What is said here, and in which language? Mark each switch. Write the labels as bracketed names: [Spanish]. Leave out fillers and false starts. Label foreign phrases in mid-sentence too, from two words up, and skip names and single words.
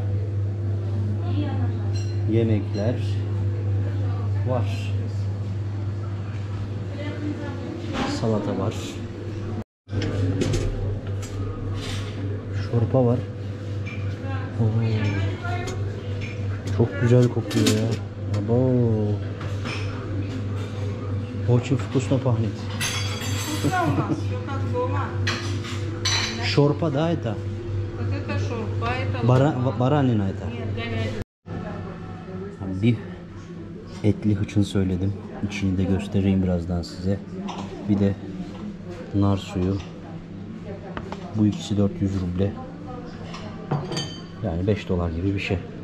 [Turkish] Yemekler var. Salata var. Şorpa var. Oo. Çok güzel kokuyor ya. Abo. [Russian] Очень вкусно пахнет. Шорпа, да, это? Это шурпа, это Baranina это. [Turkish] Bir etli hıçın söyledim. İçini de göstereyim birazdan size. Bir de nar suyu. Bu ikisi 400 ruble. Yani 5 dolar gibi bir şey.